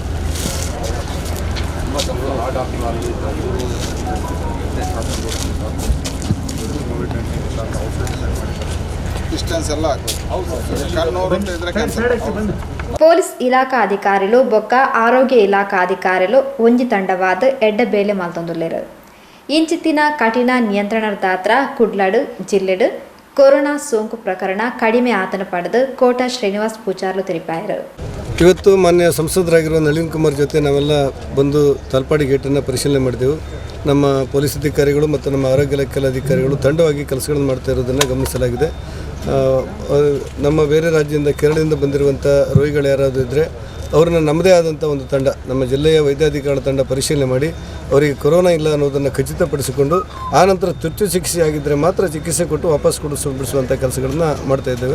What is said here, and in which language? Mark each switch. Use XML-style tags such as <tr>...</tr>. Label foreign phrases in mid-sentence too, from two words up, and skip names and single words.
<kn>ಡಿಸ್ಟೆನ್ಸ್ ಎಲ್ಲ</kn> <tcy>ಪೊಲೀಸ್ ಇಲಾಖಾ ಅಧಿಕಾರಿಗಳು ಬೊಕ್ಕ ಆರೋಗ್ಯ ಇಲಾಖಾ ಅಧಿಕಾರಿಗಳು ಒಂಜಿ ತಂಡವಾದ ಎಡ್ಡ ಬೇಲೆ ಮಲ್ತೊಂದುಲ್ಲೇರು. ಇಂಚಿತ್ತಿನ ಕಠಿಣ ನಿಯಂತ್ರಣದಾತ್ರ ಕುಡ್ಲಡ್ ಜಿಲ್ಲೆಡ್ ಕೊರೋನಾ ಸೋಂಕು ಪ್ರಕರಣ ಕಡಿಮೆ ಆತನ ಪಡೆದು ಕೋಟಾ ಶ್ರೀನಿವಾಸ್ ಪೂಜಾರ್ಲು ತಿಳಿಪಾಯಿರು.</tcy> <kn>ಇವತ್ತು ಮಾನ್ಯ ಸಂಸದರಾಗಿರುವ ನಳಿನ್ ಕುಮಾರ್ ಜೊತೆ ನಾವೆಲ್ಲ ಬಂದು ತಲಪಾಡಿ ಗೇಟನ್ನು ಪರಿಶೀಲನೆ ಮಾಡಿದೆವು. ನಮ್ಮ ಪೊಲೀಸ್ ಅಧಿಕಾರಿಗಳು ಮತ್ತು ನಮ್ಮ ಆರೋಗ್ಯ ಇಲಾಖೆ ಅಧಿಕಾರಿಗಳು ತಂಡವಾಗಿ ಕೆಲಸಗಳನ್ನು ಮಾಡ್ತಾ ಇರೋದನ್ನು ಗಮನಿಸಲಾಗಿದೆ. ನಮ್ಮ ಬೇರೆ ರಾಜ್ಯದಿಂದ ಕೇರಳದಿಂದ ಬಂದಿರುವಂಥ ರೋಗಿಗಳು ಯಾರಾದರೂ ಇದ್ದರೆ ಅವ್ರನ್ನ ನಮ್ಮದೇ ಆದಂಥ ಒಂದು ತಂಡ, ನಮ್ಮ ಜಿಲ್ಲೆಯ ವೈದ್ಯಾಧಿಕಾರಿಗಳ ತಂಡ ಪರಿಶೀಲನೆ ಮಾಡಿ ಅವರಿಗೆ ಕೊರೋನಾ ಇಲ್ಲ ಅನ್ನೋದನ್ನು ಖಚಿತಪಡಿಸಿಕೊಂಡು ಆನಂತರ ತುರ್ತು ಚಿಕಿತ್ಸೆ ಆಗಿದ್ದರೆ ಮಾತ್ರ ಚಿಕಿತ್ಸೆ ಕೊಟ್ಟು ವಾಪಸ್ ಬಿಡಿಸುವಂಥ ಕೆಲಸಗಳನ್ನು ಮಾಡ್ತಾಯಿದ್ದೇವೆ.</kn>